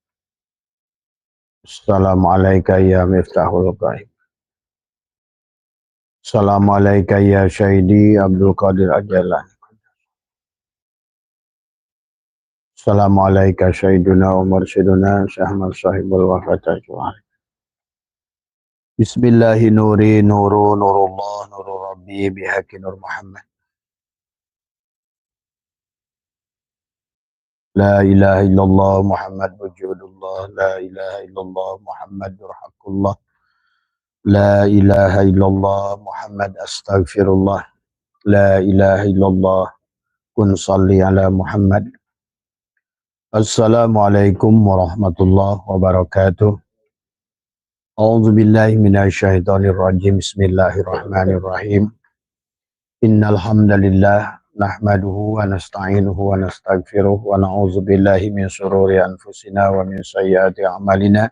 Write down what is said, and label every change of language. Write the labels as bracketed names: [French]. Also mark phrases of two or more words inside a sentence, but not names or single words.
[Arabic] السلام عليكم يا مفتاح الغيب. السلام عليكم يا شهيدي عبد القادر أجلان. السلام عليكم شهيدنا عمر سيدنا شهمل صاحب الوفاة جوهري. بسم الله نوري نور نور الله نور ربي بحق نور محمد. لا إله إلا الله محمد وجود الله، لا إله إلا الله محمد نور حق الله، لا إله إلا الله محمد أستغفر الله، لا إله إلا الله كن صل على محمد. السلام عليكم ورحمة الله وبركاته. أعوذ بالله من الشيطان الرجيم. بسم الله الرحمن الرحيم. إن الحمد لله نحمده ونستعينه ونستغفره ونعوذ بالله من شرور أنفسنا ومن سيئات أعمالنا.